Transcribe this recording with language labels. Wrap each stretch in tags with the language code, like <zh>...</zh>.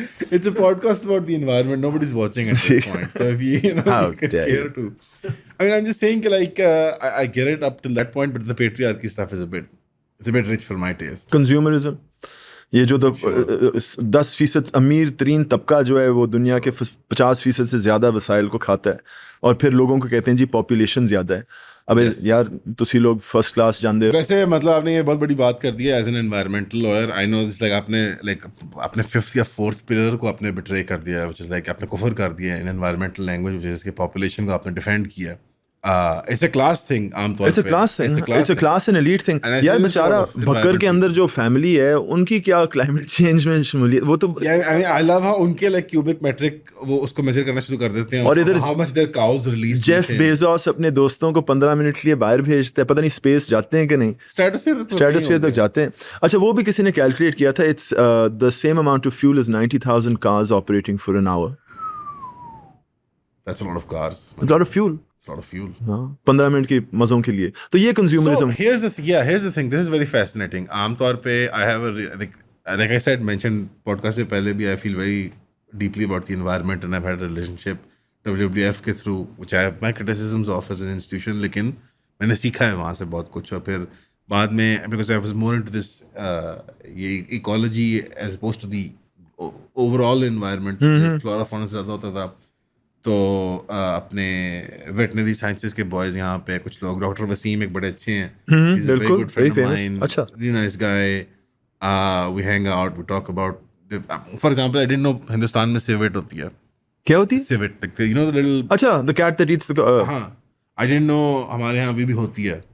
<en>It's a podcast about the environment. Nobody's watching at this point. So if you can care to. I mean, I'm just saying like I get it up till that point, but the patriarchy stuff is it's a bit rich for my taste.</en> <ur>Consumerism, یہ جو 10% امیر ترین طبقہ جو ہے وہ دنیا کے 50% سے زیادہ وسائل کو کھاتا ہے, اور پھر لوگوں کو کہتے ہیں جی پاپولیشن زیادہ ہے.</ur> <pa>اب یار تسی لوگ فرسٹ کلاس جاندے ہو.</pa> <ur>ویسے مطلب آپ نے یہ بہت بڑی بات کر دی ہے as an environmental lawyer. I know this like آپ نے لائک اپنے 5th یا 4th پلر کو آپ نے بٹرے کر دیا,</ur> <en>which is like</en> <ur>آپ نے کفر کر دیا ان انوائرمنٹل لینگویج, وچ از کہ پاپولیشن کو آپ نے ڈیفینڈ کیا.</ur> <en>It's a class thing</en> <ur>عام طور پہ.</ur> <en>It's a class and elite thing.</en> <ur>یار بیچارہ بکر کے اندر جو فیملی ہے ان کی کیا کلائمیٹ چینج میں شمولیت, وہ تو</ur> <en>I love how</en> <ur>ان کے لائک کیوبک میٹرک وہ اس کو میجر کرنا شروع کر دیتے ہیں. اور ادھر</ur> <en>how much their cows release.</en> <ur>Jeff Bezos اپنے دوستوں کو 15 منٹ کے لیے باہر بھیجتے ہیں, پتہ نہیں اسپیس جاتے ہیں کہ نہیں, اسٹریٹوسفیئر تک جاتے ہیں. اچھا وہ بھی کسی نے کیلکولیٹ کیا تھا,</ur> <en>it's the same amount of fuel as 90,000 cars operating for an hour. That's a lot of cars. A lot of fuel.</en> <ur>15 minute کے مزوں کے لیے. تو یہ consumerism.</ur> <en>Here's the thing. This is very fascinating. عام طور پہ I have like I said mentioned podcast سے پہلے بھی I feel very deeply about the environment and I've had a relationship WWF کے through which I have my criticisms of as an institution,</en> <ur>لیکن میں نے سیکھا ہے وہاں سے بہت کچھ.</ur> <en>اور پھر بعد میں because I was more into this یہ ecology as opposed to the overall environment, flora fauna سے زیادہ ہوتا تھا.</en> <ur>تو اپنے ویٹنری سائنسز کے بوائز یہاں پہ کچھ لوگ, ڈاکٹر وسیم ایک بڑے اچھے ہیں, بالکل</ur> <en>really nice guy. We hang out, we talk about, for example, I didn't know</en> <ur>Hindustan میں civet ہوتی ہے. کیا ہوتی ہے</ur> <en>civet, like you know the little, اچھا the cat that eats the</en> <ur>ہاں</ur> <en>I didn't know</en> <ur>ہمارے یہاں ابھی بھی ہوتی ہے.</ur>